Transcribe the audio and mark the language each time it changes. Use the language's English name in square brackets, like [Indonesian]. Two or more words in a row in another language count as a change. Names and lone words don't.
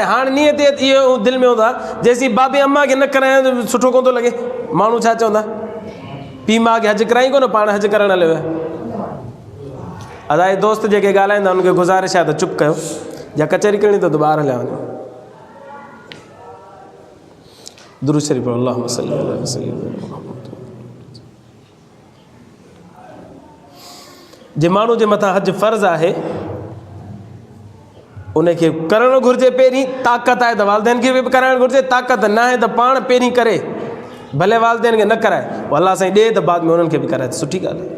[Sindhi] हाणे नियत इहो दिलि में हूंदो आहे, जेसीं बाबे अम्मा खे न करायां त सुठो कोन थो लॻे। माण्हू छा चवंदा, पीउ माउ खे हज कराई कोन, पाण हज करणु हलियो आहे। अदा दोस्त जेके ॻाल्हाईंदा उनखे गुज़ारिश आहे त चुप कयो, या कचहरी करणी त ॿाहिरि हलिया वञो। दुरूद शरीफ पढ़ो, [Arabic] اللهم صل على سيدنا. [Sindhi] जे माण्हू जे मथां हज फ़र्ज़ु आहे उनखे करणु घुरिजे। पहिरीं ताक़त आहे त वालिदैन खे बि कराइणु घुरिजे, ताक़त न आहे त पाण पहिरीं करे, भले वालिदैन खे न कराए, पोइ अलाह साईं ॾे त बाद में उन्हनि खे बि कराए, सुठी ॻाल्हि आहे।